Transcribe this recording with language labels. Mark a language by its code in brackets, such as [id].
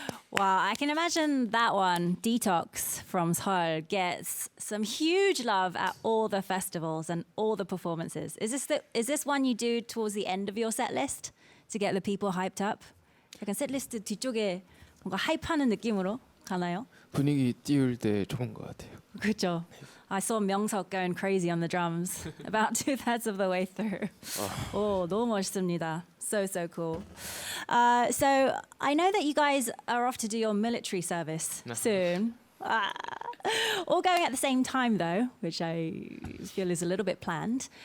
[en] Wow, I can imagine that one, Detox from Seol, gets some huge love at all the festivals and all the performances. Is this one you do towards the end of your set list to get the people hyped up? [ko] 약간 세트리스트 뒤쪽에 뭔가 하이프하는 느낌으로 가나요? 분위기 띄울 때 좋은 것 같아요. 그렇죠. [en] I saw Myeong-suk going crazy on the drums about 2/3 of the way through. [ko] 오, 너무 멋있습니다. [en] So cool. So I know that you guys are off to do your military service soon. All going at the same time though, which I feel is a little bit planned.